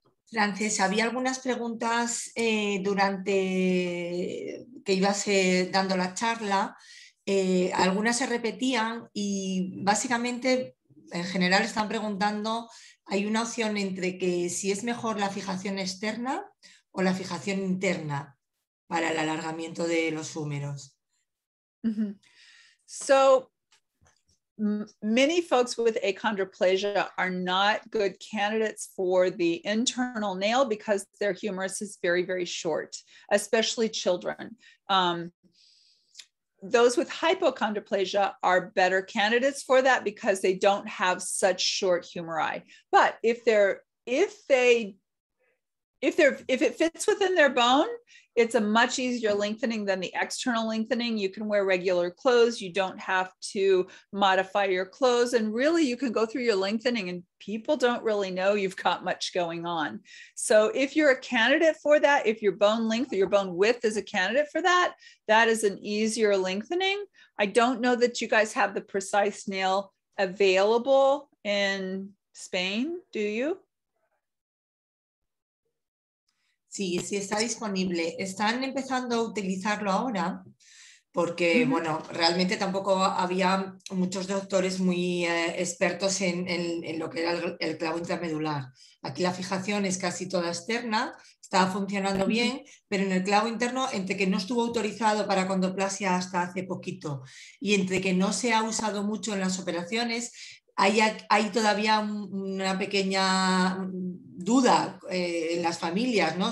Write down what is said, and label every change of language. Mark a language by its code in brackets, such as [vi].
[es] Frances, había algunas preguntas durante que ibas dando la charla, algunas se repetían y básicamente en general están preguntando, hay una opción entre que si es mejor la fijación externa o la fijación interna para el alargamiento de los húmeros. Mm-hmm. [en] So, many folks with achondroplasia are not good candidates for the internal nail because their humerus is very, very short, especially children. Those with hypochondroplasia are better candidates for that because they don't have such short humeri. But if it fits within their bone, it's a much easier lengthening than the external lengthening. You can wear regular clothes. You don't have to modify your clothes. And really, you can go through your lengthening and people don't really know you've got much going on. So if you're a candidate for that, if your bone length or your bone width is a candidate for that, that is an easier lengthening. I don't know that you guys have the precise nail available in Spain, do you? [es] Sí, sí está disponible. Están empezando a utilizarlo ahora porque, bueno, realmente tampoco había muchos doctores muy expertos en lo que era el clavo intramedular. Aquí la fijación es casi toda externa, estaba funcionando bien, pero en el clavo interno, entre que no estuvo autorizado para condoplasia hasta hace poquito y entre que no se ha usado mucho en las operaciones, hay todavía una pequeña duda en las familias, ¿no?